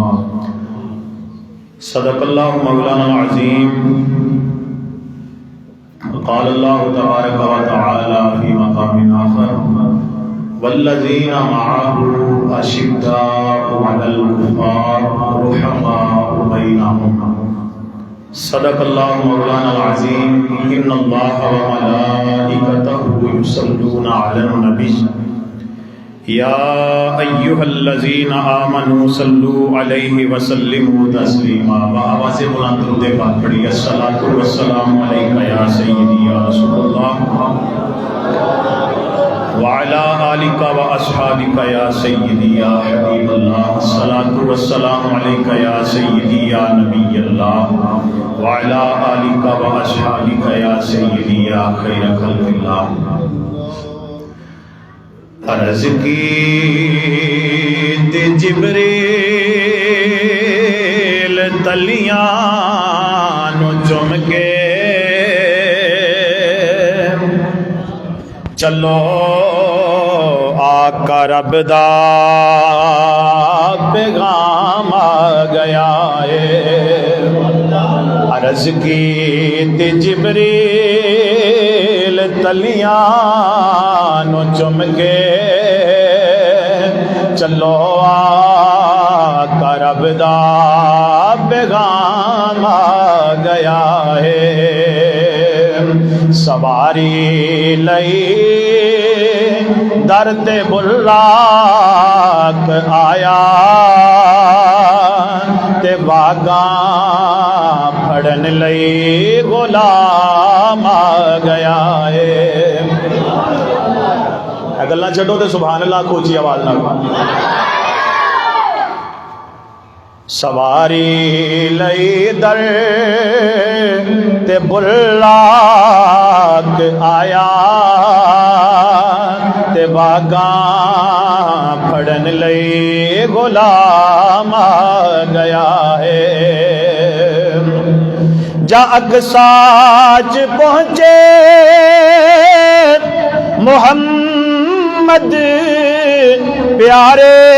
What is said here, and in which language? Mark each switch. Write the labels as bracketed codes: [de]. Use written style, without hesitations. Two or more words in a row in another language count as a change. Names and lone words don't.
[ar] صدق الله مولانا العظيم قال الله تبارك وتعالى في مقام آخر والذين معه أشداء على الكفار رحماء بينهم صدق الله مولانا العظيم إن الله وملائكته يصلون على النبي يا أيها الذين آمنوا صلوا عليه وسلموا تسليما [ur] بآواز بلند درود پاک پڑھیے [ar] الصلاة والسلام عليك يا سيدي يا رسول الله وعلى آلك وأصحابك يا سيدي يا حبيب الله الصلاة والسلام عليك يا سيدي يا نبي الله وعلى آلك وأصحابك يا سيدي يا خير خلق الله عرض [pa] کی جبریل تلیاں نو چم کے چلو آقا رب دا پیغام آ گیا ہے عرض کی جبریل تلیاں نو چم کے چلو آقا رب دا پیغام آ گیا ہے سواری لئی در تے بلاک آیا تے باغاں پھڑن لئی غلام آ گیا ہے گلاں چھڈو تے [ar] سبحان اللہ [pa] کو اونچی آواز نال سواری لئی در تے بلاک آیا تے باغاں پھڑن لئی غلام آ گیا ہے جا اقصاچ پہنچے محمد پیارے